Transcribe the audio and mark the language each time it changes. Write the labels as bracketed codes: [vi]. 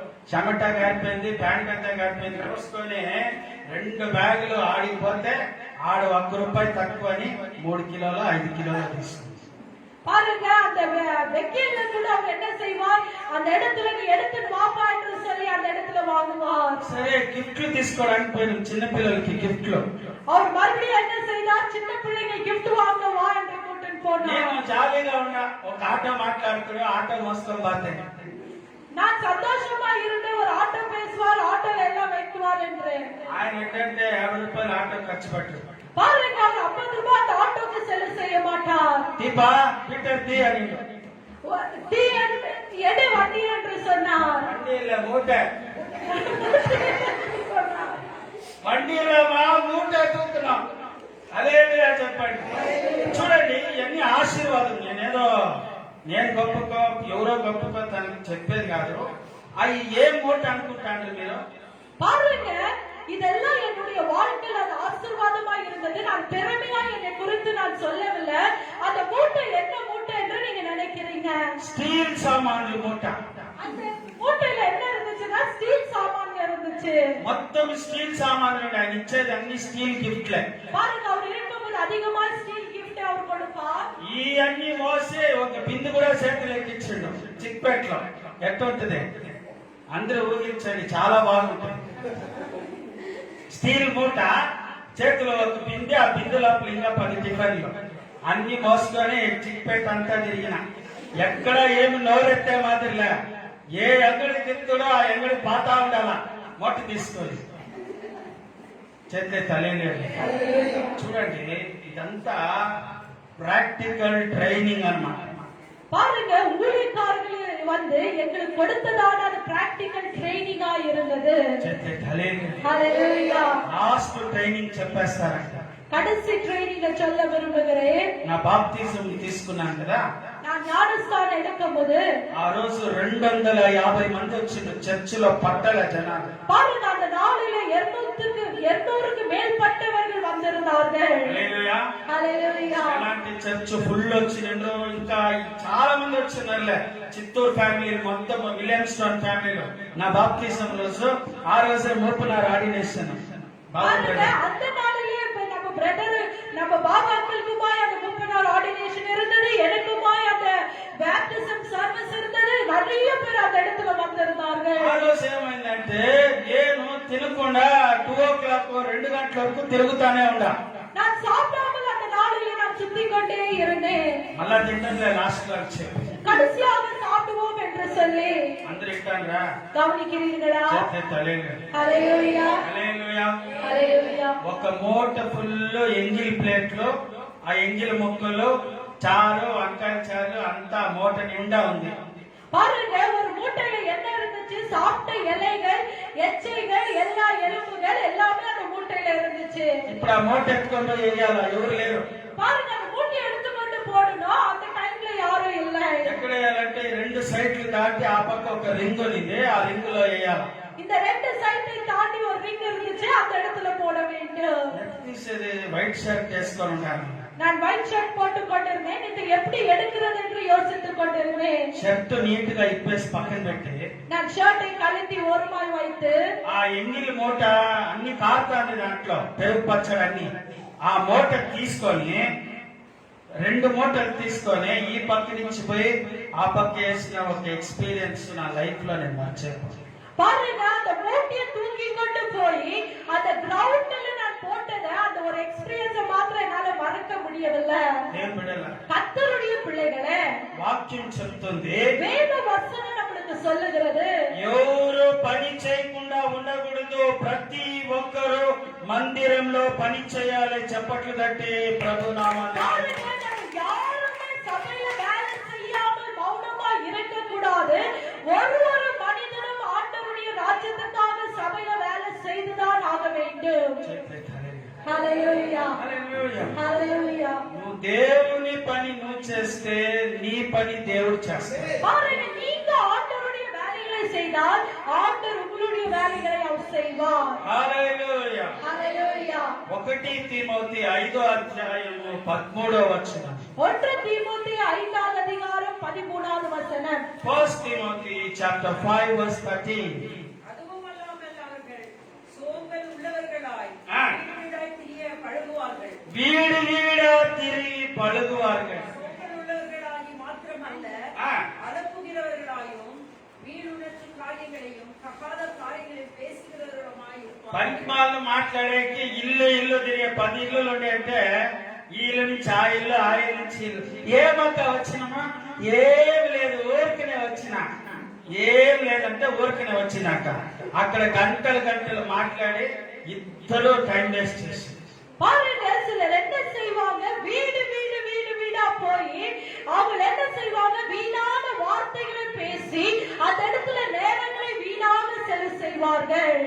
[te] చెమట గారిపోయింది, ప్యాంట్ అంతా గారిపోయింది కోసుకొని 2 బ్యాగులు ఆడిపోతే ఆడు 1 రూపాయి తక్కువ అని 3 కిలోలు 5 కిలోలు తీసుకుంది. [ta] பாருங்க அந்த வெக்கையில கூட அவங்க என்ன செய்வார், அந்த இடத்துல நீ எடுத்துட்டு வாப்பா என்று சொல்லி அந்த இடத்துல வாங்குவார். [te] సరే గిఫ్ట్లు తీసుకోవడానికి పోయినాం, చిన్న పిల్లలకి గిఫ్ట్లు. [ta] அவர் மறுபடியும் என்ன செய்தார், சின்ன பிள்ளைங்க கிஃப்ட் வாங்க வா என்று கூட்டிட்டு போனார். [te] నేను జాలీగా ఉన్నా, ఒక ఆటో మాట్లాడుకుని ఆటో మోసుకొని పోతే [ta] நான் சந்தோஷமா இருந்து ஒரு ஆட்டோ பேசுவார், ஆட்டோல எல்லாம் வைக்குவார் என்று. [te] ఆయన ఏంటంటే 50 రూపాయలు ఆటో ఖర్చు పెట్టారు. [ta] பாருங்க அவர் 50 ரூபாய் அந்த ஆட்டோக்கு செலவு செய்ய மாட்டார். [te] దీపా పీటర్ తీ అని [ta] டீ எடு வண்டி என்று சொன்னார். வண்டியில மூட்டை, [te] வண்டிలో మా మూట తూతున్నాం. అదే చెప్పండి. చూడండి ఇవన్నీ ఆశీర్వాదం. నేను గొప్పకో ఎవరో గొప్పకో తనకి చెప్పేది కాదు. అవి ఏం మూట అనుకుంటాండ్రు మీరు? [ta] பாருங்க இதெல்லாம் என்னுடைய வாழ்க்கையில் அது ஆசீர்வாதமா இருந்தது. நான் பெருமையா என்னை குறித்து நான் சொல்லவில்லை. அந்த மூட்டை என்ன மூட்டை என்று நீங்க நினைக்கிறீங்க? [te] స్టీల్ సామాన్లు మూట. [ta] அந்த மூட்டையில என்ன இருந்துச்சுன்னா ஸ்டீல் சாமான் இருந்துச்சு. [te] మొత్తం స్టీల్ సామాన్లు ఆయన ఇచ్చేది అన్ని స్టీల్ గిఫ్ట్లే. [ta] பாருங்க அவர் இருக்கும்போது அதிகமா ஸ்டீல் கிஃப்ட் அவர் கொடுப்பார். [te] ఈ అన్ని మోసి ఒక బిందు కూడా చేతులు ఎక్కించిండు చిక్పేటలో. ఎట్టుంటది అందరూ ఊహించండి, చాలా బాగుంటుంది. స్టీల్ మూట, చేతిలో ఒక బిందె, ఆ బిందు లోపల ఇంకా 10 టిఫిన్లు అన్ని మోసుకొని చిక్పేట అంతా తిరిగిన. ఎక్కడ ఏమి నోరెత్తే మాదిరిలే. ఏ అంగడి తిరుగుతాడో ఆ అంగడి పాతా ఉండాల మూట తీసుకొని చేతి తలేలేదు. చూడండి ఇదంతా ప్రాక్టికల్ ట్రైనింగ్ అన్నమాట. [ta] பாருங்க ஊழியக்காரர்கள் வந்து எங்களுக்கு கொடுத்ததான அது பிராக்டிகல் ட்ரைனிங்கா இருந்தது. [te] చేతి తలేలేదు. [ta] ஹalleluya. [te] Last training చెప్పేస్తారంట. [ta] கடைசி ட்ரைனிங்க சொல்ல விரும்புகிறேன். [te] నా బాప్తిజం తీసుకున్నాను కదా, [ta] நான் ஞானஸ்தானம் எடுக்கும்போது [te] ఆ రోజు 250 మంది వచ్చిండ్రు చర్చిలో పట్టల జనాలు. [ta] பாருங்க அந்த நாளில 200க்கு மேற்பட்டவர்கள் வந்திருந்தார்கள். [te] హల్లెలూయా. [ta] ஹalleluya. [te] అలాంటి చర్చ్ ఫుల్ వచ్చిండ్రు. ఇంకా చాలా మంది వచ్చినారులే. చిత్తూరు ఫ్యామిలీ మొత్తం, విలియమ్స్టోన్ ఫ్యామిలీలో నా బాప్తిజం రోజు ఆ రోజే మూపునారు ఆర్డినేషన్. [ta] பாருங்க அந்த நாளிலே நம்ம பிரதர் நம்ம பாபா அங்கிளுக்குமாய் அந்த 30 நாள் ஆர்டினேஷன் இருந்தது. எனக்குமாய் அந்த பேப்டிசம் சர்வீஸ் இருந்தது. நிறைய பேர் அந்த இடத்துல வந்திருந்தார்கள். [te] ఆ రోజు ఏమైందంటే నేను తినకుండా 2 o'clock 2 గంటల వరకు తిరుగుతానే ఉండా. [ta] நான் சாப்பிடாமல் அந்த நாளிலே நான் சுத்திக் கொண்டே இருந்தேன். [te] మళ్ళా తింటే లాస్ట్ లో వచ్చే [ta] கடைசியாக சாப்பிடுவோம் என்று சொல்லி [te] అందరు ఇట్టాన్రా [ta] கவனிக்கிறீர்களா? [te] చేతి తలేలేదు. [ta] ஹalleluya. [te] హల్లెలూయా. [ta] ஹalleluya. [te] ఒక మూట ఫుల్ ఎంగిల్ ప్లేట్లు, ఆ ఎంగిల్ ముక్కలు, చారు, వంకాయ చారు అంతా మూట నిండా ఉంది. [ta] பாருங்க ஒரு மூட்டையில என்ன இருந்துச்சு, சாப்பிட்ட இலைகள், எச்சைகள், எல்லா எலும்புகள் எல்லாமே அந்த மூட்டையில இருந்துச்சு. [te] ఇప్పుడు ఆ మూట ఎత్తుకొని వేయాలా? ఎవరు లేరు. [ta] பாருங்க அந்த மூட்டை எடுத்துக்கொண்டு போடணும். அந்த டைம்ல யாரும் இல்லை. [te] ఎక్కడ వేయాలంటే 2 సైట్లు దాటి ఆ పక్క ఒక రింగ్ ఉంది, ఆ రింగ్ లో వేయాలి. [ta] இந்த 2 சைட்டை தாண்டி ஒரு ரிங் இருந்துச்சு, அந்த இடத்துல போட வேண்டும். [te] తీసేది వైట్ షర్ట్ వేసుకొని ఉంటాను. [ta] நான் ஒயிட் ஷர்ட் போட்டு கொண்டிருந்தேன். இது எப்படி எடுக்கிறது என்று யோசித்துக் கொண்டிருந்தேன். [te] షర్ట్ నీట్ గా ఇప్పేసి పక్కన పెట్టి [ta] நான் ஷர்ட்டை கழட்டி ஓரமாய் வைத்து [te] ఆ ఎంగిల్ మూట అన్ని కారుతాంది దాంట్లో, పెరుగు పచ్చడి అన్ని. ఆ మూట తీసుకొని 2 మూటలు తీసుకొని ఈ పక్క నుంచి పోయి ఆ పక్క వేసిన ఒక ఎక్స్పీరియన్స్ నా లైఫ్ లో నేను మర్చిపోయాను. [ta] பாருங்க அந்த மூட்டையை தூக்கி கொண்டு போய் அந்த கிரவுண்ட்ல நான் போட்டதை அந்த ஒரு எக்ஸ்பீரியன்ஸ் மாத்திரம் என்னால மறக்க முடியவில்லை. [te] నేను బిడ్డల [ta] கர்த்தருடைய பிள்ளைகளே, [te] వాక్యం చెప్తుంది, [ta] வேத வசனம் நம்மளுக்கு சொல்லுகிறது, [te] ఎవరు పని చేయకుండా ఉండకూడదు. ప్రతి ఒక్కరు మందిరంలో పని చేయాలి. చప్పట్లు తట్టి ప్రభు నామాన్ని. [ta] பாருங்க, நம்ம யாருமே சபையில வேலை செய்யாமல் மௌனமா இருக்கக்கூடாது. ஒரு மனிதனும் ஆண்டவருடைய ராஜ்யத்துக்காக சபையில வேலை செய்துதான் ஆக வேண்டும். [te] హల్లెలూయా. హల్లెలూయా. హల్లెలూయా. నువ్వు దేవుని పని నువ్వు చేస్తే నీ పని దేవుడు చేస్తాడు. [ta] பாருங்க, நீங்க ஆண்டவருடைய வேலைகளை செய்தால் ஆண்டவர் உங்களுடைய வேலைகளை அவர் செய்வார். [te] హల్లెలూయా. [ta] ஹalleluya. [te] 1 తిమోతి 5వ అధ్యాయము 13వ వచనం. [ta] 1 தீமோத்தேயு 5வது அதிகாரம் 13வது வசனம். [en] 1 Timothy chapter 5 verse 13. [ta] அதுவும் அல்லாமல் அவர்கள் சோம்பல் உள்ளவர்களாய் ஆ. வீடாய் திரிய பழகுவார்கள். வீடு வீடா திரிగి பழுகுவார்கள். சோம்பல் உள்ளவர்களாகி மாத்திரமல்ல, ஆ. அலப்புகிறவர்களாயும் வீணுணர்ச்சி காரியங்களையும் தகாத காரியங்களையும் பேசுகிறவர்களுமாய் இருப்பார்கள். [te] పనికిమాలను మాట్లాడేకి ఇల్లు తిరిగే 10 ఇల్లులు ఉన్నాయంటే ఈ ఇల్లు నుంచి ఆ ఇల్లు, ఆ ఇల్లు నుంచి ఇల్లు. ఏమక్క వచ్చినమా? ఏం లేదు, ఊరికనే వచ్చినా. ఏం లేదంటే ఊరికనే వచ్చినాక అక్కడ గంటలు మాట్లాడి ఇద్దరు టైం వేస్ట్ చేసి [ta] பாருங்க, சிலர் என்ன செய்வாங்க, வீடு வீடு வீடு வீடா போய் அவங்க என்ன செய்வாங்க, வீணான வார்த்தைகளை பேசி அந்த இடத்துல நேரங்களை வீணாக செலவு செய்வார்கள்.